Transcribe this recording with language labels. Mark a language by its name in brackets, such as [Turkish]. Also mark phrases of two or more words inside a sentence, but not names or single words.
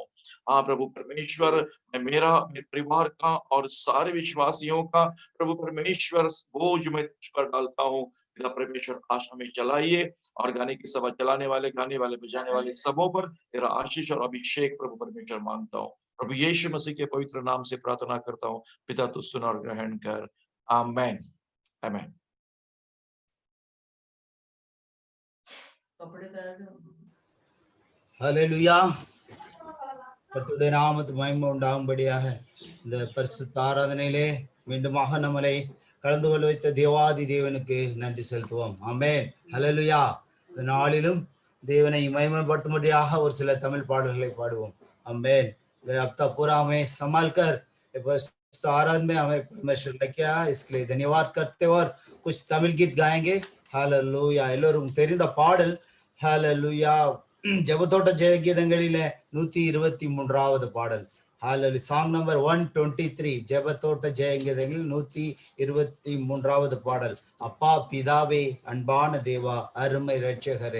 [Hindi] हाँ प्रभु परमेश्वर, मैं मेरे परिवार का और सारे विश्वासियों का प्रभु परमेश्वर बोझ मैं तुझ पर डालता हूँ। पिता परमेश्वर, आज हमें चलाइए और गाने की सभा चलाने वाले, गाने वाले, बजाने वाले सबों पर तेरा आशीष और अभिषेक प्रभु परमेश्वर मांगता हूँ। प्रभु यीशु मसीह के पवित्र नाम से प्रार्थना करता हूँ पिता, तू सुन और ग्रहण कर। आमेन, आमेन। [Tamil] ஹல்லேலூயா. கர்த்தருடைய நாமத்துக்கு மகிமை உண்டாகும்படியாக இந்த பரிசுத்த ஆராதனையிலே மீண்டுமாக நம்மளை கலந்து கொள்ள வைத்த தேவாதி தேவனுக்கு நன்றி செலுத்துவோம். ஆமென். ஹல்லேலூயா. இந்த நாளிலும் தேவனை மகிமைப்படுத்தும்படியாக ஒரு சில தமிழ் பாடல்களை பாடுவோம். [Hindi] आमेन। हफ्ता पूरा हमें संभाल कर आराधना में हमें परमेश्वर ने किया, इसके लिए धन्यवाद करते और कुछ तमिल गीत गाएंगे। [Tamil] हालेलुया। எல்லோரும் தெரிந்த பாடல் ஹalleluya. ஜெபத்தோட்ட ஜெயகீதங்களிலே 123வது பாடல். ஹalleluya. [English] song number [Tamil] 123, ஜெபத்தோட்ட ஜெயகீதங்கள் 123வது பாடல். அப்பா பிதாவே, அன்பான தேவா, அருமை இரட்சகரே.